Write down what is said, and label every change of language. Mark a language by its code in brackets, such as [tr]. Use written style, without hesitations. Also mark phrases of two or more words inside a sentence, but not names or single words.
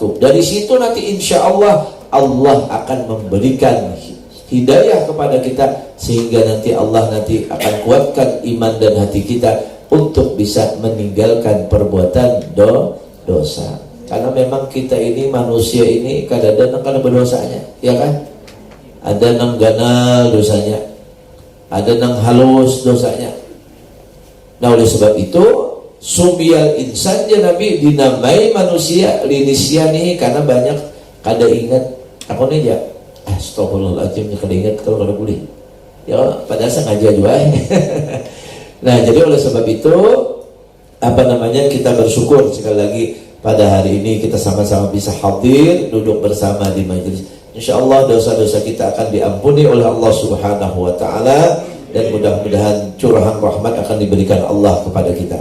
[id] Dari situ nanti [ar] insya Allah [id] akan memberikan hidayah kepada kita, sehingga nanti Allah akan kuatkan iman dan hati kita untuk bisa meninggalkan perbuatan dosa. Karena memang kita ini manusia ini kadang-kadang karena berdosanya, ya kan? [bjn] Ada nang ganal dosanya, ada nang halus dosanya. Nah, oleh sebab itu [ar] sumiyal insan [bjn] ya Nabi dinamai manusia linisyani, karena banyak kada ingat aku nih ya. Astagfirullahaladzim, kada ingat kalau kada boleh. [id] Ya, padahal sengaja juga. Nah, jadi oleh sebab itu kita bersyukur sekali lagi pada hari ini kita sama-sama bisa hadir duduk bersama di majelis. Insyaallah dosa-dosa kita akan diampuni oleh Allah [ar] Subhanahu wa taala, [id] dan mudah-mudahan curahan rahmat akan diberikan Allah kepada kita.